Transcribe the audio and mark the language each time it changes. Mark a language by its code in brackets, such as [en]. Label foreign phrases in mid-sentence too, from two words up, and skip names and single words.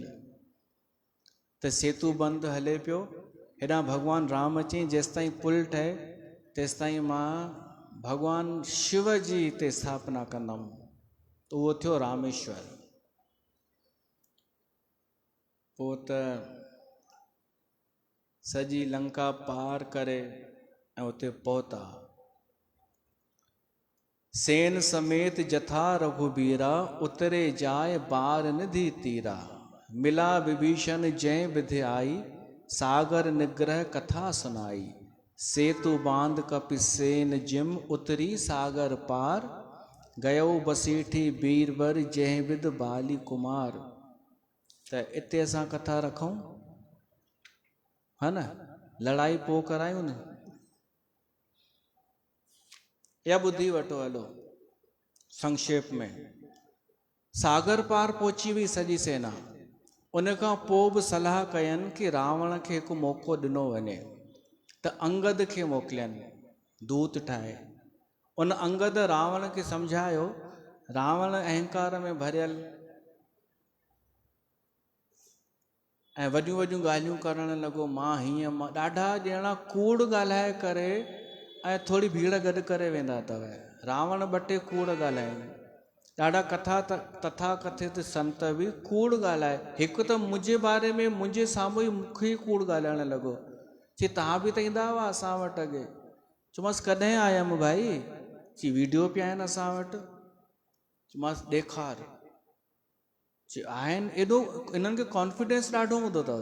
[sd] त सेतु बंदि हले पियो, हेॾां भॻवानु राम चई जेसि ताईं पुल ठहे तेसि ताईं मां भॻवानु शिव जी हिते स्थापना कंदुमि। त उहो थियो रामेश्वर। पोइ त सॼी लंका पार करे ऐं उते पहुता। [awa] सेन समेत जथा रघुबीरा, उतरे जाए बार निधि तीरा, मिला विभीषण जय विधि आई, सागर निग्रह कथा सुनाई, सेतु बांध कपिसेन जिम, उतरी सागर पार, गयो बसीठी बीरबर जय विद बाली कुमार। [sd] त इते असां कथा रखूं, है न, लड़ाई पोइ करायूं न, या ॿुधी वठो हलो संक्षेप में। सागर पार पहुची हुई सॼी सेना, उन खां पोइ बि सलाह कयनि कि रावण खे हिकु मौक़ो ॾिनो वञे, त अंगद खे मोकिलियनि दूत ठाहे। उन अंगद रावण खे सम्झायो, रावण अहंकार में भरियल ऐं वॾियूं वॾियूं ॻाल्हियूं करणु लॻो, मां हीअं, मां ॾाढा ॼणा कूड़ ॻाल्हाए करे ऐं थोरी भीड़ गॾु करे वेंदा अथव। रावण 2 टे कूड़ ॻाल्हाइनि, ॾाढा तथा कथित संत बि कूड़ ॻाल्हाए। हिकु त मुंहिंजे बारे में मुंहिंजे साम्हूं ई मूंखे ई कूड़ ॻाल्हाइणु लॻो, चई तव्हां बि त ईंदा हुआ असां वटि अॻे। चयोमांसि कॾहिं आयमि भाई? चई वीडियो पिया आहिनि असां वटि। चयोमांसि ॾेखार। चई आहिनि, एॾो इन्हनि खे कॉन्फिडेंस ॾाढो हूंदो अथव।